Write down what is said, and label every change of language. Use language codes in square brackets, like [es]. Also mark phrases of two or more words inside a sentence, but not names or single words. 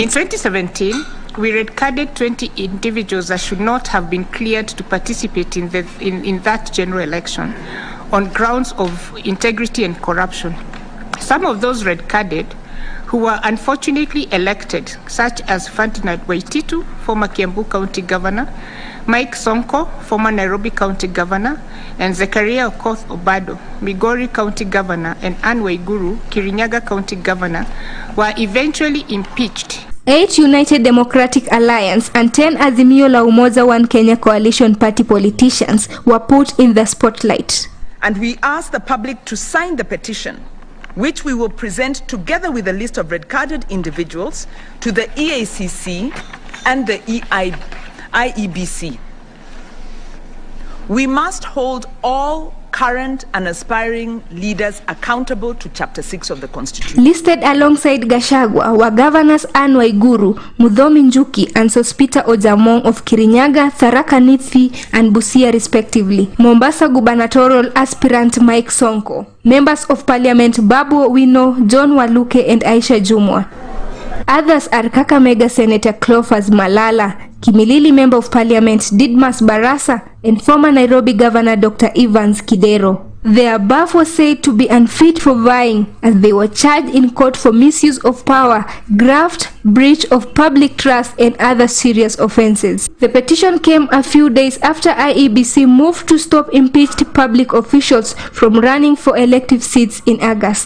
[en] In 2017, we red-carded 20 individuals that should not have been cleared to participate in that general election on grounds of integrity and corruption. Some of those red-carded who were unfortunately elected, such as Ferdinand Waititu, former Kiambu County Governor, Mike Sonko, former Nairobi County Governor, and Zechariah Okoth Obado, Migori County Governor, and Anne Waiguru, Kirinyaga County Governor, were eventually impeached. 8 United Democratic Alliance and 10 Azimio la Umoja One Kenya Coalition Party politicians were put in the spotlight. And we ask the public to sign the petition, which we will present together with a list of red-carded individuals to the EACC and the IEBC. We must hold all current and aspiring leaders accountable to Chapter 6 of the Constitution. Listed alongside Gachagua were Governors Anne Waiguru, Muthomi Njuki, and Sospita Ojamong of Kirinyaga, Tharaka Nithi, and Busia respectively. Mombasa gubernatorial aspirant Mike Sonko. Members of Parliament Babu Owino, John Waluke, and Aisha Jumwa. Others are Kakamega Senator Cleophas Malala, Kimilili Member of Parliament Didmas Barasa, and former Nairobi Governor Dr. Evans Kidero. The above was said to be unfit for vying as they were charged in court for misuse of power, graft, breach of public trust and other serious offences. The petition came a few days after IEBC moved to stop impeached public officials from running for elective seats in August.